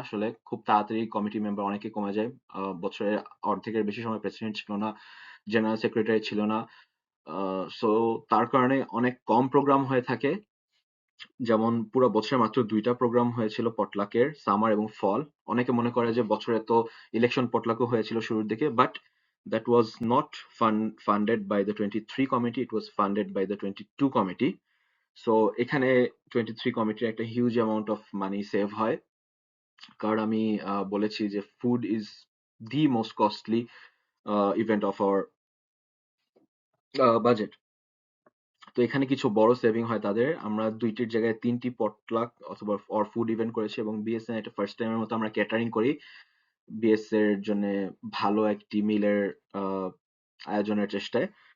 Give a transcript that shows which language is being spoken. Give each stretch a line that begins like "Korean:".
Bangla: আসলে খুব তাড়াতাড়ি কমিটি মেম্বার অনেকে কমে যায়। বছরের অর্ধেকের বেশি সময় প্রেসিডেন্ট ছিল না, জেনারেল সেক্রেটারি ছিল না। সো তার কারণে অনেক কম প্রোগ্রাম হয়ে থাকে। যেমন পুরো বছরে মাত্র ২টা প্রোগ্রাম হয়েছিল পটলাকের, সামার এবং ফল। অনেকে মনে করে যে বছরে তো ইলেকশন পটলাকও হয়েছিল শুরুর দিকে, but
English: that was not funded by the 23 committee, it was funded by the 22 committee.
Bangla: So এখানে 23 কমিটির একটা huge amount of money save হয়, কারণ আমি বলেছি যে
English: Food is the most costly event of our budget.
Bangla: তো এখানে কিছু বড় সেভিং হয় তাদের। আমরা ২টির জায়গায় ৩টি পটলাক অথবা ফুড ইভেন্ট করেছি, এবং বিএসএ এটা ফার্স্ট টাইমের মতো আমরা ক্যাটারিং করি বিএসএ এর জন্য ভালো একটি মিলের আয়োজনের চেষ্টায়।